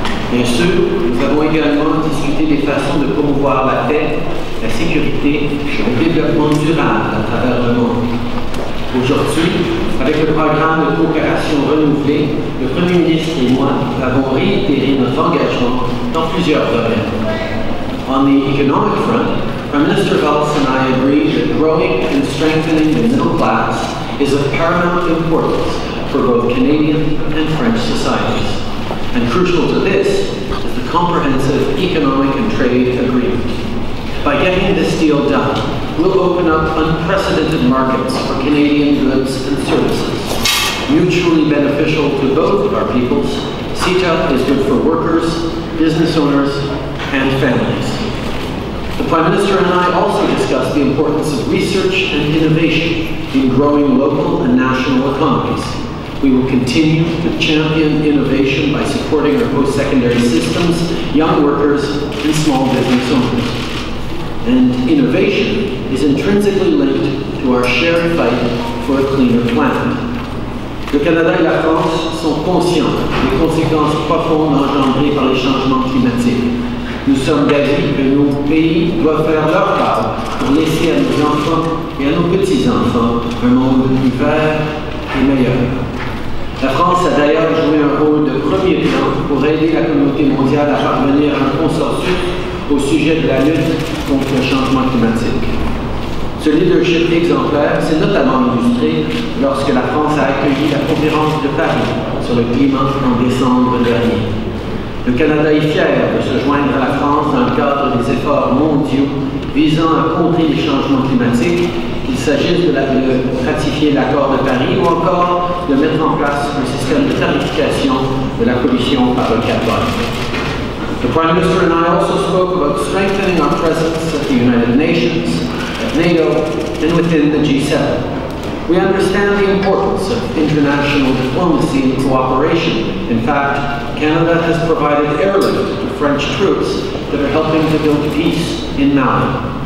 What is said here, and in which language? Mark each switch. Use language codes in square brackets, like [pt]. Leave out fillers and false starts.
[fr] Bien sûr, nous avons également discuté des façons de promouvoir la paix, la sécurité et le développement durable à travers le monde. Aujourd'hui, avec le programme de coopération renouvelé, le Premier ministre et moi avons réitéré notre engagement dans plusieurs domaines. [en] On the economic front, Prime Minister Valls and I agree that growing and strengthening the middle class is of paramount importance for both Canadian and French societies. And crucial to this is the comprehensive economic and trade agreement. By getting this deal done, we'll open up unprecedented markets for Canadian goods and services. Mutually beneficial to both of our peoples, CETA is good for workers, business owners, and families. The Prime Minister and I also discussed the importance of research and innovation in growing local and national economies. We will continue to champion innovation by supporting our post-secondary systems, young workers, and small business owners. And innovation is intrinsically linked to our shared fight for a cleaner planet. [fr] Le Canada et la France sont conscients des conséquences profondes engendrées par les changements climatiques. Nous sommes d'avis que nos pays doivent faire leur part pour laisser à nos enfants et à nos petits-enfants un monde plus vert et meilleur. La France a d'ailleurs joué un rôle de premier plan pour aider la communauté mondiale à parvenir à un consensus au sujet de la lutte contre le changement climatique. Ce leadership exemplaire s'est notamment illustré lorsque la France a accueilli la conférence de Paris sur le climat en décembre dernier. Le Canada est fier de se joindre à la France dans le cadre des efforts mondiaux visant à contrer les changements climatiques, qu'il s'agisse de ratifier l'accord de Paris ou encore de mettre en place un système de tarification de la pollution par le carbone. [en] The Prime Minister and I also spoke about strengthening our presence at the United Nations, at NATO, and within the G7. We understand the importance of international diplomacy and cooperation. In fact, Canada has provided airlift to French troops that are helping to build peace in Mali.